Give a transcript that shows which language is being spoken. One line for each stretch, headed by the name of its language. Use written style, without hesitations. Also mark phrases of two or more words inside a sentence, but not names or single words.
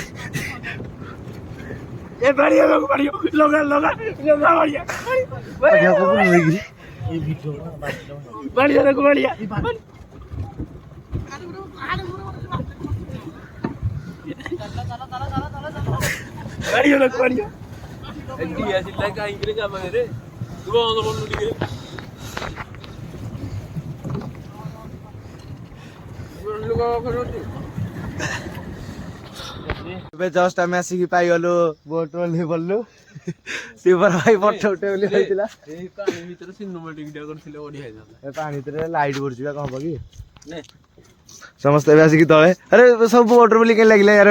Hindi: ए बढ़िया लोग बढ़िया लोग लोग लोग बढ़िया बढ़िया को बोल रही बढ़िया लोग बढ़िया बढ़िया लोग बढ़िया dia sila ka ingre ka mangere tu on on dige lugo khoti
Odia: ଏବେ ଜଷ୍ଟ ଆମେ ଆସିକି ପାଇଗଲୁ ବୋଟ ଲେବଲରୁ ଶିବର ଭାଇ ଫଟୋ ଉଠେଇବ ବୋଲି କହିଥିଲା ଏଇ ପାଣି ଭିତରେ ସିନେମାଟିକ ଟା କରିଥିଲେ ବଢିଆ ହେଇଥାନ୍ତା ଏ ପାଣି ଭିତରେ ଲାଇଟ୍ ପଡୁଛି ବା କଣ ହବ କି ନେ ସମସ୍ତେ ଏବେ ଆସିକି ତଳେ ଆରେ ସବୁ ବୋଟ ବୋଲି କେମିତି ଲାଗିଲା ୟାର